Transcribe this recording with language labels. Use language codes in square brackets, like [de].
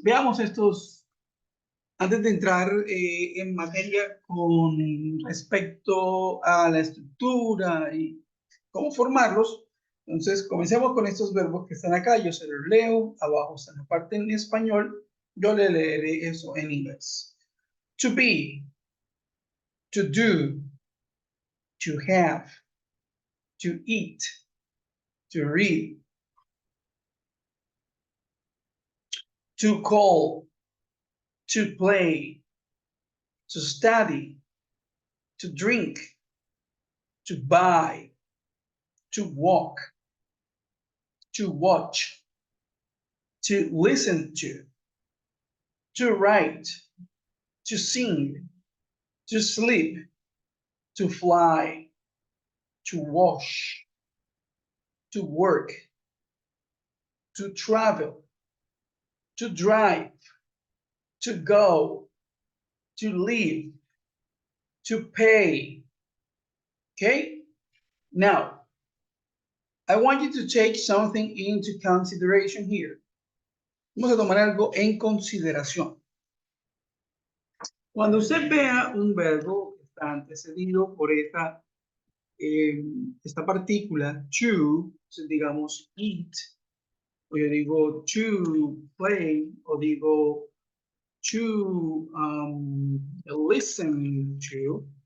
[es] Veamos estos antes de entrar en materia con respecto a la estructura y cómo formarlos, entonces comencemos con estos verbos que están acá. Yo se los leo, abajo está la parte en español, yo le leeré eso en inglés. [en] To be, to do, to have, to eat, to read, to call, to play, to study, to drink, to buy, to walk, to watch, to listen to write, to sing, to sleep, to fly, to wash, to work, to travel, to drive, to go, to live, to pay. Okay? Now, I want you to take something into consideration here. [es] Vamos a tomar algo en consideración. Cuando usted vea un verbo que está antecedido por esta partícula, to, digamos, eat, o yo digo [en] to play, [es] o digo [en] to listen to.